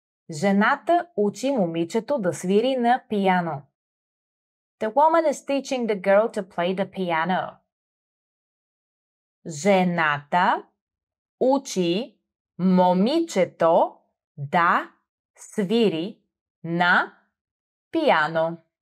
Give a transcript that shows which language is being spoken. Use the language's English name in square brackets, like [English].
[Bulgarian] Жената учи момичето да свири на пиано. [English] The woman is teaching the girl to play the piano. [Bulgarian] Жената учи момичето да свири на пиано.